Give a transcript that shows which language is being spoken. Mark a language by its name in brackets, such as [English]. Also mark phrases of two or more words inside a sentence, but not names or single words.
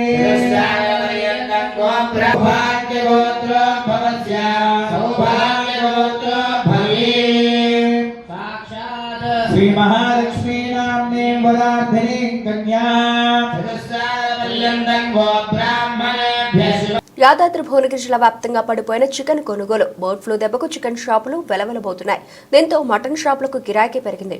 [Sanskrit] सौभाग्यगोत्रो भवस्य सौभाग्यगोत्रो भवे साक्षात् श्री महालक्ष्मी नाम्ने वराधिनी कन्या चतुस्सारपर्यन्तं गो ब्राह्मणेभ्यः [Telugu] యాదాద్రి భువనగిరి జిల్లా వ్యాప్తంగా పడిపోయిన చికెన్ కొనుగోలు బర్డ్ ఫ్లూ దెబ్బకు చికెన్ షాపులు వెలవెలబోతున్నాయి. దీంతో మటన్ షాపులకు గిరాకీ పెరిగింది.